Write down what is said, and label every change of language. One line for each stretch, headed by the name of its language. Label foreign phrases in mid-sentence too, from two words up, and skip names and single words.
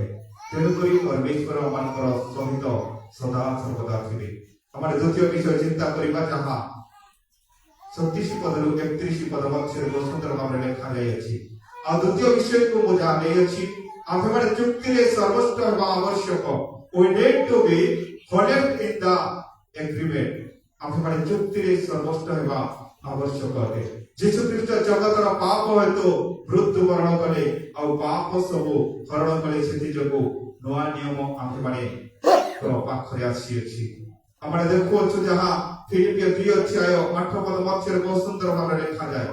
Odia: ତେଣୁକରି ପରମେଶ୍ୱର ଆମମାନଙ୍କର ସହିତ ସଦା ସର୍ବଦା ଥିବେ। ଆମର ଦ୍ୱିତୀୟ ବିଷୟ ଚିନ୍ତା କରିବା, ଯାହା 37 ପଦରୁ 31 ପଦ ମଧ୍ୟରେ ବହୁତ ସୁନ୍ଦର ଭାବରେ ଲେଖାଯାଇଅଛି। ଆଉ ଦ୍ୱିତୀୟ ବିଷୟକୁ ମୁଁ ଯାହା ନେଇଅଛି, ଆମ୍ଭେମାନେ ଚୁକ୍ତିରେ ସର୍ବୋଚ୍ଚ ହେବା ଆବଶ୍ୟକ।
English: We need to be honest in the agreement.
Odia: ଆମ୍ଭେମାନେ ଚୁକ୍ତିରେ ସର୍ବୋଚ୍ଚ ହେବା ଆବଶ୍ୟକ ଅଟେ। ଯୀଶୁ ଖ୍ରୀଷ୍ଟ ଜଗତର ପାପ ହେତୁ ମୃତ୍ୟୁବରଣ କଲେ, ଆଉ ପାପ ସବୁ ହରଣ କଲେ। ସେଥିଯୋଗୁଁ ନୂଆ ନିୟମ ଆମ୍ଭେମାନେ ପାଖରେ ଆସିଅଛି। ଆମେ ଦେଖୁଅଛୁ ଯାହା ଫିଲିପିଓ 2 ଅଧ୍ୟାୟ 8 ପଦ ମଧ୍ୟରେ ବହୁତ ସୁନ୍ଦର ଭାବରେ ଲେଖାଯାଏ।